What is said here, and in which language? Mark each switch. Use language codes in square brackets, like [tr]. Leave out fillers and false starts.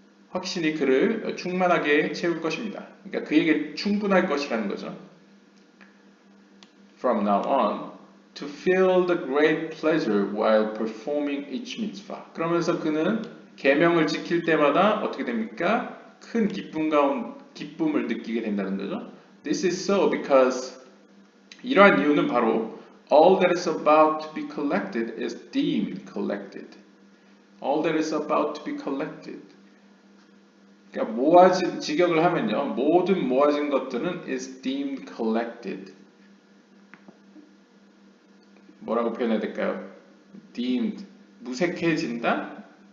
[ko] 확신이 그를 충만하게 채울 것입니다. 그러니까 그에게 충분할 것이라는 거죠. [en] From now on, to feel the great pleasure while performing each mitzvah. [ko] 그러면서 그는 계명을 지킬 때마다 어떻게 됩니까? 큰 기쁨을 느끼게 된다는 거죠. [en] This is so because [ko] 이러한 이유는 바로 [en] all that is about to be collected is deemed collected. All that is about to be collected. [ko] 그러니까 모아진 직역을 하면요, 모든 모아진 것들은 [en] is deemed collected. [ko] 뭐라고 표현해야 될까요? deemed 무색해진다.